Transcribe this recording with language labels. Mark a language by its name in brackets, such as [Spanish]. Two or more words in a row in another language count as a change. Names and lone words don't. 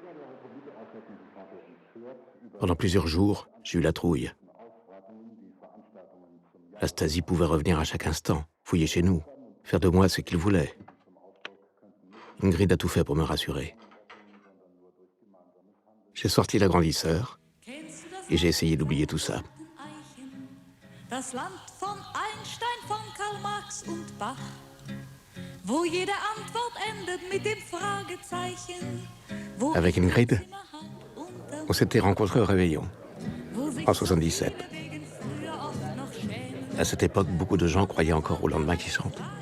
[French] Pendant plusieurs jours, j'ai eu la trouille. La Stasi pouvait revenir à chaque instant, fouiller chez nous, faire de moi ce qu'il voulait. Ingrid a tout fait pour me rassurer. J'ai sorti l'agrandisseur et j'ai essayé d'oublier tout ça. [German] Das Land von Einstein, von Karl Marx und Bach, wo jede Antwort endet mit dem Fragezeichen. [French] Avec Ingrid, on s'était rencontrés au Réveillon, en 77. À cette époque, beaucoup de gens croyaient encore au lendemain qui chante.